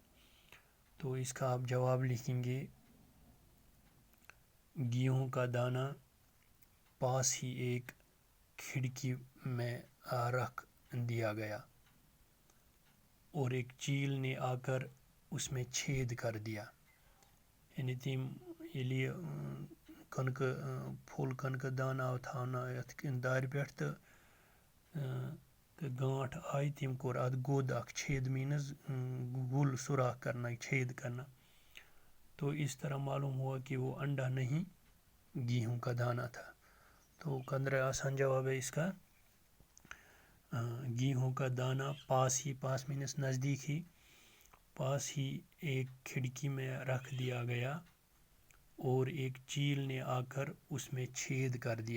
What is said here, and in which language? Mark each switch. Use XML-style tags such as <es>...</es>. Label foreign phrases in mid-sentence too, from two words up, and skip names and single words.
<ur>تو اس کا آپ جواب لکھیں گے، گیہوں کا دانہ پاس ہی ایک کھڑکی میں رکھ دیا گیا اور ایک چیل نے آ کر اس میں چھید کر دیا۔</ur> <ks>یعنی تم یلی کنک پھول کنک دانہ آو تھاونہٕ یتھ دارِ پٮ۪ٹھ تہٕ گانٹھ آئی، تم کوٚر اتھ گوٚد اکھ،</ks> <ur>چھید</ur> <ks>مینز گل</ks> <ur>سوراخ کرنا، چھید کرنا۔ تو اس طرح معلوم ہوا کہ وہ انڈا نہیں گیہوں کا دانہ تھا۔ تو قدر آسان جواب ہے اس کا، گیہوں کا دانہ پاس مینس نزدیک ہی، پاس ہی ایک کھڑکی میں رکھ دیا گیا اور ایک چیل نے آ کر اس میں چھید کر دیا۔</ur>